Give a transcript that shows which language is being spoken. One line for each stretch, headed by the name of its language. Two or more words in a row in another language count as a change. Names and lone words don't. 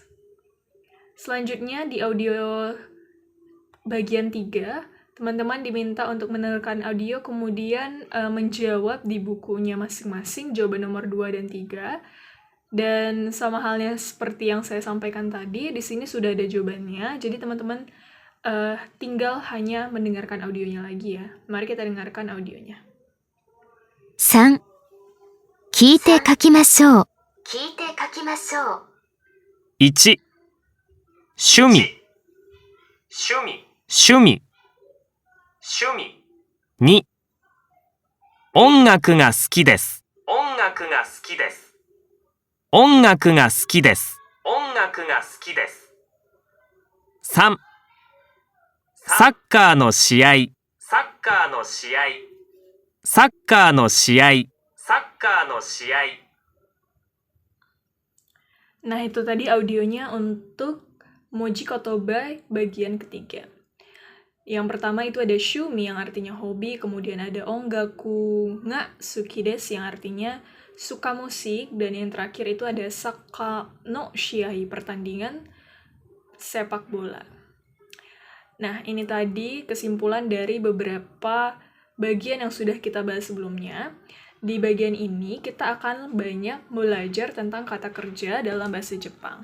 Indonesian: Selanjutnya di audio bagian 3, teman-teman diminta untuk mendengarkan audio kemudian menjawab di bukunya masing-masing jawaban nomor 2 dan 3. Dan sama halnya seperti yang saya sampaikan tadi, di sini sudah ada jawabannya. Jadi teman-teman tinggal hanya mendengarkan audionya lagi ya. Mari kita dengarkan audionya.
Japanese: 3、聞いて書きましょう。 1、趣味。2、音楽が好きです。3、サッカーの試合。
Indonesian: Nah, itu tadi audionya untuk Moji Kotoba bagian ketiga. Yang pertama itu ada shumi yang artinya hobi, kemudian ada
Japanese: 音楽が好きです
Indonesian: yang artinya suka musik, dan yang terakhir itu ada
Japanese: サッカーの試合,
Indonesian: pertandingan sepak bola. Nah, ini tadi kesimpulan dari beberapa bagian yang sudah kita bahas sebelumnya. Di bagian ini kita akan banyak belajar tentang kata kerja dalam bahasa Jepang.